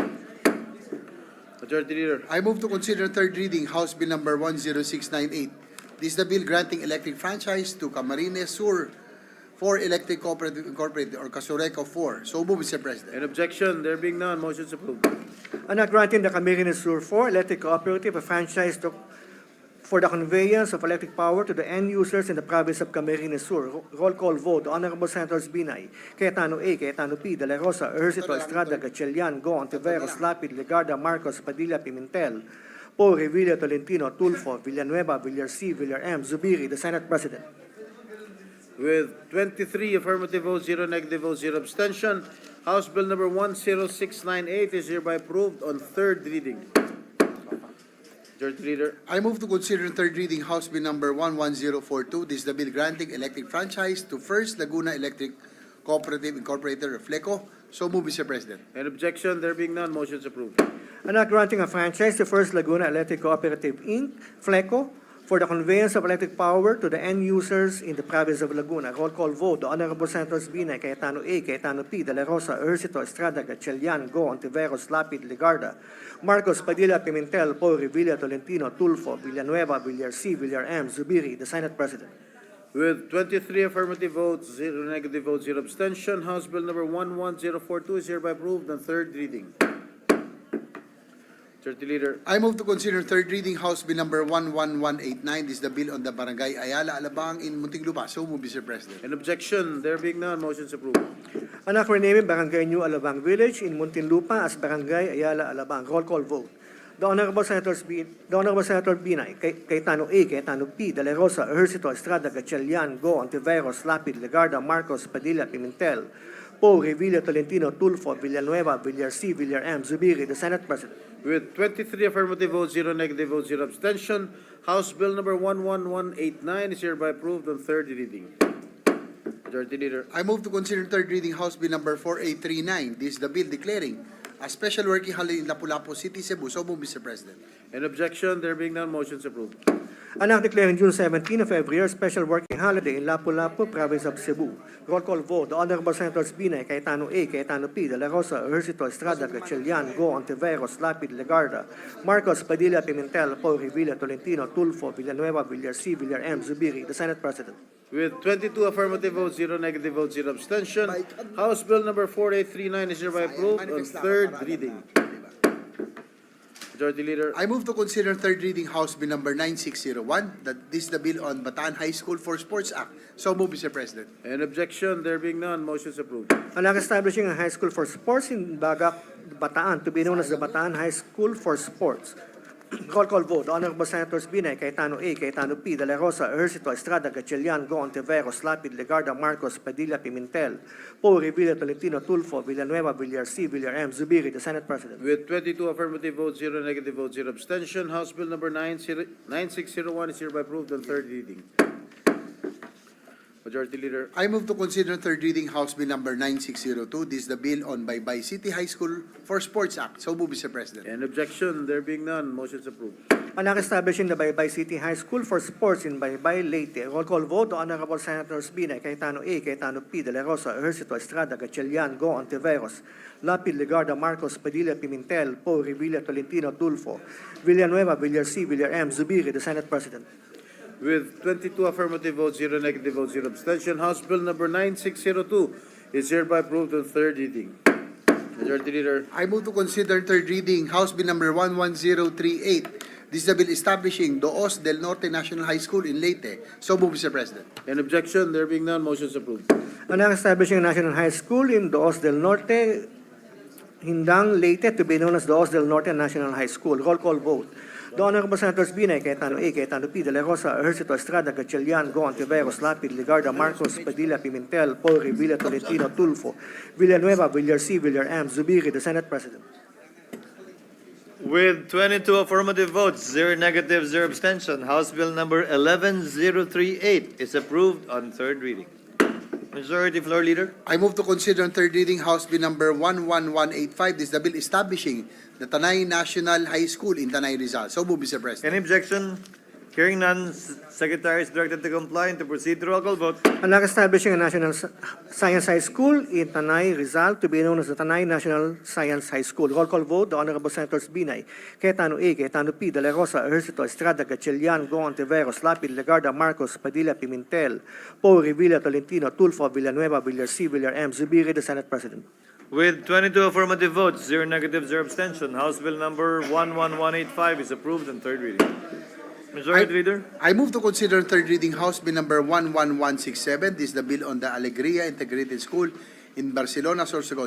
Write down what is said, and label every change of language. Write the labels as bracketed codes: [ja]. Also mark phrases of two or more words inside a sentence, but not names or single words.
[en] Majority Leader. I move to consider third reading House Bill number 10698. This is the bill granting electric franchise to Camarines Sur 4 Electric Cooperative Incorporated or Casureco 4. So move, Mr. President. An objection? There being none, motion is approved. And now granting the Camarines Sur 4 Electric Cooperative a franchise for the conveyance of electric power to the end users in the province of Camarines Sur. Roll call vote. Honorable Senators Binay, Cayetano A, Cayetano P, De La Rosa, Ejercito, Estrada, Gatchalian, Go, Ontiveros, Lapid, Legarda, Marcos, Padilla, Pimentel, Po, Revilla, Tolentino, Tulfo, Villanueva, Villar C, Villar M, Zubiri, the Senate President. With 23 affirmative votes, 0 negative votes, 0 abstention, House Bill number 10698 is hereby approved on third reading. Majority Leader. I move to consider third reading House Bill number 11042. This is the bill granting electric franchise to First Laguna Electric Cooperative Incorporated or FLECO. So move, Mr. President. An objection? There being none, motion is approved. And now granting a franchise to First Laguna Electric Cooperative Inc., FLECO, for the conveyance of electric power to the end users in the province of Laguna. Roll call vote. The Honorable Senators Binay, Cayetano A, Cayetano P, De La Rosa, Ejercito, Estrada, Gatchalian, Go, Ontiveros, Lapid, Legarda, Marcos, Padilla, Pimentel, Po, Revilla, Tolentino, Tulfo, Villanueva, Villar C, Villar M, Zubiri, the Senate President. With 23 affirmative votes, 0 negative votes, 0 abstention, House Bill number 11042 is hereby approved on third reading. Majority Leader. I move to consider third reading House Bill number 11189. This is the bill on the Barangay Ayala, Alabang in Muntinlupa. So move, Mr. President. An objection? There being none, motion is approved. And now renaming Barangay New Alabang Village in Muntinlupa as Barangay Ayala, Alabang. Roll call vote. The Honorable Senator Binay, Cayetano A, Cayetano P, De La Rosa, Ejercito, Estrada, Gatchalian, Go, Ontiveros, Lapid, Legarda, Marcos, Padilla, Pimentel, Po, Revilla, Tolentino, Tulfo, Villanueva, Villar C, Villar M, Zubiri, the Senate President. With 23 affirmative votes, 0 negative votes, 0 abstention, House Bill number 11189 is hereby approved on third reading. Majority Leader. I move to consider third reading House Bill number 4839. This is the bill declaring a special working holiday in Lapu-Lapu City, Cebu. So move, Mr. President. An objection? There being none, motion is approved. And now declaring June 17 of every year special working holiday in Lapu-Lapu, province of Cebu. Roll call vote. The Honorable Senators Binay, Cayetano A, Cayetano P, De La Rosa, Ejercito, Estrada, Gatchalian, Go, Ontiveros, Lapid, Legarda, Marcos, Padilla, Pimentel, Po, Revilla, Tolentino, Tulfo, Villanueva, Villar C, Villar M, Zubiri, the Senate President. With 22 affirmative votes, 0 negative votes, 0 abstention, House Bill number 4839 is hereby approved on third reading. Majority Leader, I move to consider third reading House Bill number 9601, that this is the bill on Bataan High School for Sports Act. So move, Mr. President. an objection, there being none, motion is approved. An act establishing a high school for sports in Bagak, Bataan, to be known as the Bataan High School for Sports. Roll call vote. The Honorable Senators Binay, Cayetano A, Cayetano P, De La Rosa, Ejercito, Estrada, Gatchalian, Go, Ontiveros, Lapid, Legarda, Marcos, Padilla, Pimentel, Poe, Revilla, Tolentino, Tulfo, Villanueva, Villar C, Villar M, Zubiri, the Senate President. With 22 affirmative votes, 0 negative votes, 0 abstention, House Bill number 9601 is hereby approved on third reading. Majority Leader, I move to consider third reading House Bill number 9602, this is the bill on Baybay City High School for Sports Act. So move, Mr. President. an objection, there being none, motion is approved. An act establishing the Baybay City High School for Sports in Baybay, Leyte. Roll call vote. The Honorable Senators Binay, Cayetano A, Cayetano P, De La Rosa, Ejercito, Estrada, Gatchalian, Go, Ontiveros, Lapid, Legarda, Marcos, Padilla, Pimentel, Poe, Revilla, Tolentino, Tulfo, Villanueva, Villar C, Villar M, Zubiri, the Senate President. With 22 affirmative votes, 0 negative votes, 0 abstention, House Bill number 9602 is hereby approved on third reading. Majority Leader, I move to consider third reading House Bill number 11038. This is the bill establishing Doos del Norte National High School in Leyte. So move, Mr. President. an objection, there being none, motion is approved. An act establishing a national high school in Doos del Norte, Hindang, Leyte, to be known as Doos del Norte National High School. Roll call vote. The Honorable Senators Binay, Cayetano A, Cayetano P, De La Rosa, Ejercito, Estrada, Gatchalian, Go, Ontiveros, Lapid, Legarda, Marcos, Padilla, Pimentel, Poe, Revilla, Tolentino, Tulfo, Villanueva, Villar C, Villar M, Zubiri, the Senate President. With 22 affirmative votes, 0 negative, 0 abstention, House Bill number 11038 is approved on third reading. Majority Floor Leader, I move to consider on third reading House Bill number 11185. This is the bill establishing the Tanay National High School in Tanay, Rizal. So move, Mr. President. any objection? Hearing none, Secretary is directed to comply and to proceed to roll call vote. An act establishing a national science high school in Tanay, Rizal, to be known as the Tanay National Science High School. Roll call vote. The Honorable Senators Binay, Cayetano A, Cayetano P, De La Rosa, Ejercito, Estrada, Gatchalian, Go, Ontiveros, Lapid, Legarda, Marcos, Padilla, Pimentel, Poe, Revilla, Tolentino, Tulfo, Villanueva, Villar C, Villar M, Zubiri, the Senate President. With 22 affirmative votes, 0 negative, 0 abstention, House Bill number 11185 is approved on third reading. Majority Leader, I move to consider on third reading House Bill number 11167. This is the bill on the Alegria Integrated School in Barcelona, Sorsogon.